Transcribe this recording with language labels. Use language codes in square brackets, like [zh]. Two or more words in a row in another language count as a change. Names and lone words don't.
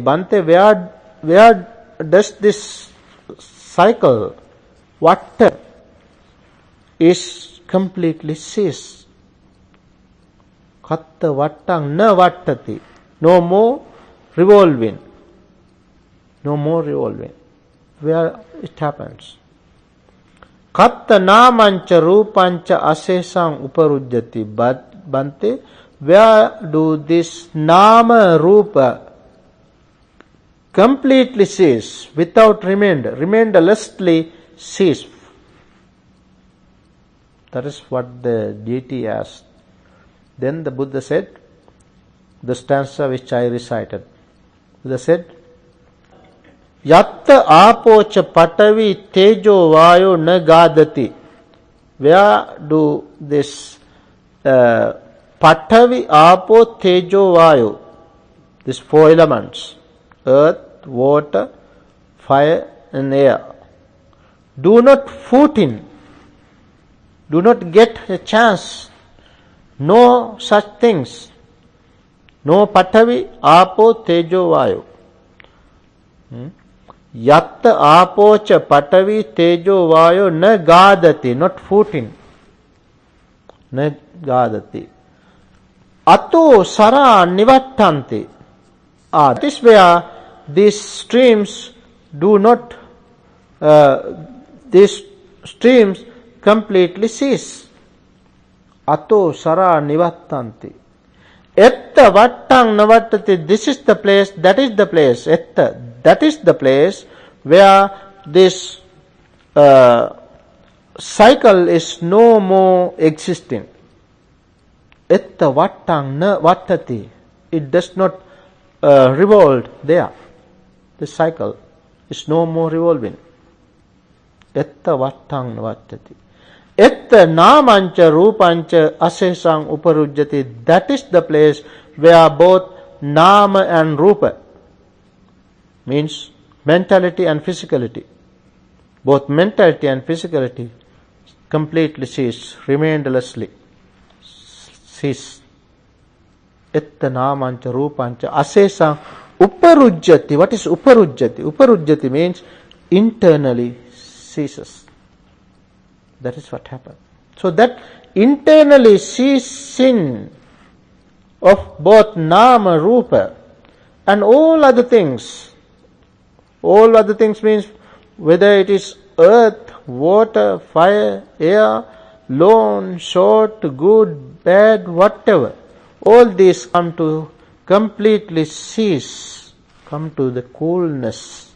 [en] Bhante, where does this cycle, vatta, is completely cease? [pi] Katta vattang navattati? [en] No more revolving. No more revolving. Where it happens? [pi] Katta namancha rupancha asesang uparujjati? [en] Bhante, where do this [pi] nama rupa [en] completely cease without remainder, remainderlessly cease? That is what the deity asked. Then the Buddha said, the stanza which I recited. Buddha said, [pi] Yatta apocha patavi tejo vayo na gadati? [en] Where do this [pi] patavi, apo, tejo, vayo, [en] these 4 elements, earth, water, fire and air, do not foot in, do not get a chance, no such things, no [pi] patavi, apo, tejo, vayo. Yatta apocha patavi tejo vayo na gadati, [en] not footing, [pi] na gadati. Ato sara nivattanti. [en] That is where these streams do not, these streams completely cease. [pi] Ato sara nivattanti. Etta vattang navattati. [en] This is the place, that is the place, etta. That is the place where this cycle is no more existing. [pi] Etta vattang na vattati. [en] It does not revolve there. The cycle is no more revolving. [pi] Etta vattang na vattati. Etta namancha rupancha asesang uparujjati. [en] That is the place where both nama and rupa, means mentality and physicality, both mentality and physicality completely cease, remainderlessly cease. [pi] Etta namancha rupancha asesang uparujjati. [en] What is uparujjati? Uparujjati means internally ceases. That is what happened. So that internally ceasing of both [pi] nama, rupa [en] and all other things means whether it is earth, water, fire, air, long, short, good, bad, whatever, all these come to completely cease, come to the coolness.